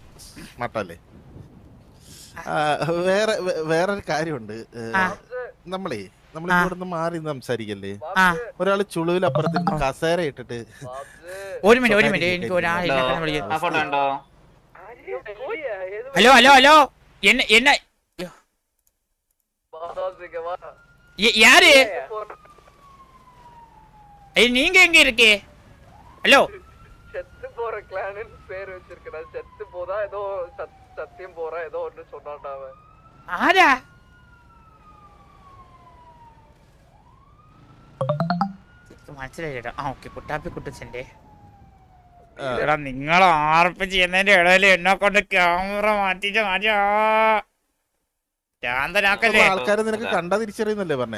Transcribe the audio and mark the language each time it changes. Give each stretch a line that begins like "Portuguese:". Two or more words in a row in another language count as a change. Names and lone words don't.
Malayalam: വേറൊരു കാര്യമുണ്ട്. നമ്മളിവിടുന്ന് മാറി സംസാരിക്കല്ലേ? ഒരാള് ചുളുവിൽ അപ്പുറത്ത് കസേര ഇട്ടിട്ട്. ഒരു മിനിറ്റ് എനിക്ക് ഒരാളില്ല. ഹലോ
Tamil: என்ன யாரு? நீங்க எங்க இருக்கே? ஹலோ, செத்து போற கிளான் பேர் வச்சிருக்கடா. செத்து போதா ஏதோ சத்தியம் போறா ஏதோ ஒன்னு சொன்னான்டா அவன்.
Malayalam: ஆடா മനസ്സിലായിട്ടാ. ഓക്കെ, കുട്ടാപ്പി കുട്ടച്ചന്റെ. എടാ, നിങ്ങൾ ആർപ്പ് ചെയ്യുന്നതിന്റെ ഇടയിൽ എന്നെ കൊണ്ട് ക്യാമറ മാറ്റിട്ട് മാറ്റിയാ ആൾക്കാരെ നിനക്ക് കണ്ടാ തിരിച്ചറിയുന്നല്ലേ പറഞ്ഞേ?